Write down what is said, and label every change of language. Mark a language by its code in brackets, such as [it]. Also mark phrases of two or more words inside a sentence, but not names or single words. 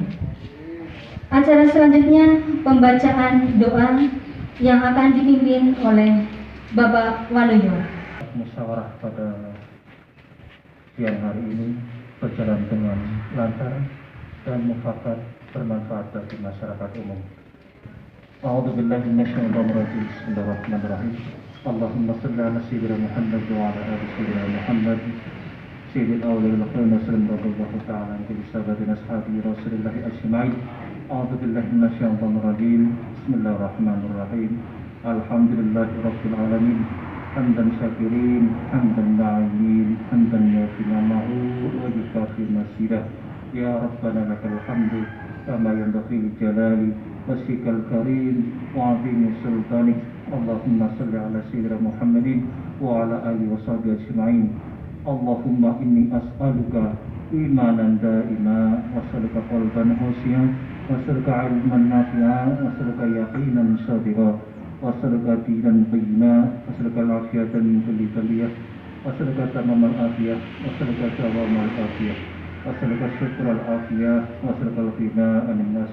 [id] Acara selanjutnya pembacaan doa yang akan dipimpin oleh Bapak Waluyo. Musyawarah pada siang hari ini berjalan dengan lancar dan mufakat bermanfaat bagi masyarakat umum. [ar] أعوذ بالله من الشيطان الرجيم. بسم الله الرحمن الرحيم. اللهم صل على سيدنا محمد وعلى آل سيدنا محمد. سيد الأولين والآخرين رضي الله تعالى عن صحابتنا أصحاب رسول الله أجمعين. أعوذ بالله من الشيطان الرجيم. بسم الله الرحمن الرحيم. الحمد لله رب العالمين. حمد الشاكرين، حمد الناعمين، حمدا يوافي نعمه ويكافئ مزيده. يا ربنا لك الحمد كما ينبغي لجلال وجهك الكريم وعظيم سلطانك. اللهم صل على سيدنا محمد وعلى آله وصحبه أجمعين. اللهم إني أسألك إيمانا دائما وأسألك قلبا خاشعا وأسألك علما نافعا وأسألك يقينا صابرا وأسألك دينا قيما وأسألك العافية من كل بلية وأسألك تمام العافية وأسألك دوام العافية وأسألك شكر العافية وأسألك الغنى عن الناس.